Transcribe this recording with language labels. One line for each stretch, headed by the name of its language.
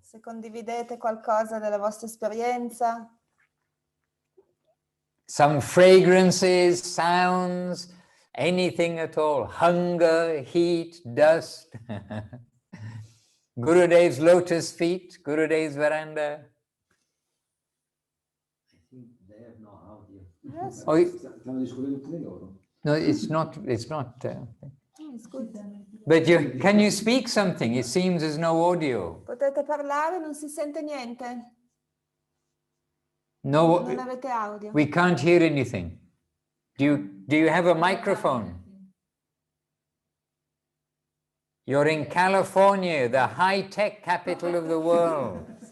Italian: Se condividete qualcosa della vostra esperienza,
English: some fragrances, sounds, anything at all, hunger, heat, dust. Gurudev's lotus feet, Gurudev's veranda. I think they have no audio. yes, Oh,
Italian: Stanno discutendo tutti loro.
English: no, it's not. it's good. But can you speak something? It seems there's no audio.
Italian: Potete parlare, non si sente niente, No, non avete audio.
English: we can't hear anything. Do you have a microphone? You're in California, the high-tech capital of the world.